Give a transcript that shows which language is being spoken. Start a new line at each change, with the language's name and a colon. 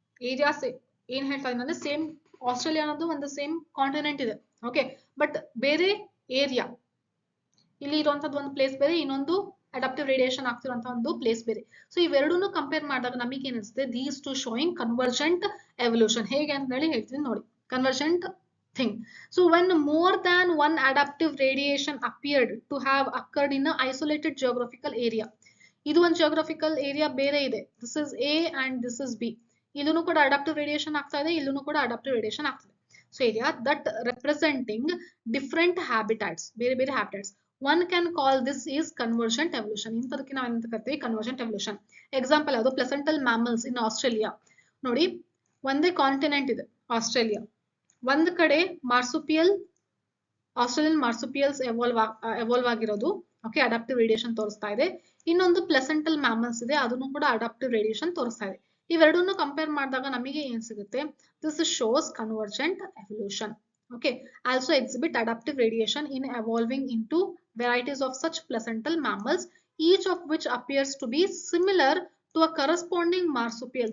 Kannada: Areas ಏನ್ ಹೇಳ್ತಾ ಇದ್ದೀನಿ ಅಂದ್ರೆ ಸೇಮ್ ಆಸ್ಟ್ರೇಲಿಯಾ ಅನ್ನೋದು ಒಂದು ಸೇಮ್ ಕಾಂಟಿನೆಂಟ್ ಇದೆ. ಓಕೆ, ಬಟ್ ಬೇರೆ ಏರಿಯಾ, ಇಲ್ಲಿ ಇರುವಂತದ್ದು ಒಂದು ಪ್ಲೇಸ್ ಬೇರೆ, ಇನ್ನೊಂದು ಅಡಾಪ್ಟಿವ್ ರೇಡಿಯೇಷನ್ ಆಗ್ತಿರುವಂತಹ ಒಂದು ಪ್ಲೇಸ್ ಬೇರೆ. ಸೊ ಇವೆರಡನ್ನು ಕಂಪೇರ್ ಮಾಡಿದಾಗ ನಮಗೆ ಏನಿಸುತ್ತೆ,
English: These two showing convergent evolution.
Kannada: ಹೇಗೆ ಅಂತ ಹೇಳಿ ಹೇಳ್ತೀನಿ ನೋಡಿ. Convergent thing.
English: So when more than one adaptive radiation appeared to have occurred in an isolated geographical area.
Kannada: ಇದು ಒಂದು geographical area ಬೇರೆ ಇದೆ.
English: This is A and this is B.
Kannada: ಇಲ್ಲೂ ಕೂಡ adaptive radiation ಆಗ್ತಾ ಇದೆ, ಇಲ್ಲೂ ಕೂಡ adaptive radiation ಆಗ್ತಿದೆ.
English: So area that representing different habitats,
Kannada: ಬೇರೆ ಬೇರೆ habitats.
English: One can call this is convergent evolution.
Kannada: ಇಂಥದಕ್ಕೆ ನಾವು ಏನಂತ ಕರಿತೀವಿ, convergent evolution. ಎಕ್ಸಾಂಪಲ್ ಯಾವುದು,
English: Placental mammals in Australia.
Kannada: ನೋಡಿ, ಒಂದೇ ಕಾಂಟಿನೆಂಟ್ ಇದೆ ಆಸ್ಟ್ರೇಲಿಯಾ. ಒಂದ್ ಕಡೆ ಮಾರ್ಸುಪಿಯಲ್, ಆಸ್ಟ್ರೇಲಿಯನ್ ಮಾರ್ಸುಪಿಯಲ್ಸ್ ಎವಾಲ್ವ್ ಆಗಿರೋದು. ಓಕೆ, ಅಡಾಪ್ಟಿವ್ ರೇಡಿಯೇಷನ್ ತೋರಿಸ್ತಾ ಇದೆ. ಇನ್ನೊಂದು ಪ್ಲೆಸೆಂಟಲ್ ಮ್ಯಾಮಲ್ಸ್ ಇದೆ, ಅದನ್ನು ಕೂಡ ಅಡಾಪ್ಟಿವ್ ರೇಡಿಯೇಷನ್ ತೋರಿಸ್ತಾ ಇದೆ. ಇವೆರಡನ್ನು ಕಂಪೇರ್ ಮಾಡಿದಾಗ ನಮಗೆ ಏನ್ ಸಿಗುತ್ತೆ,
English: This shows convergent evolution. Okay, also exhibit adaptive radiation in evolving into varieties of such placental mammals, each of which appears to be similar to a corresponding marsupial.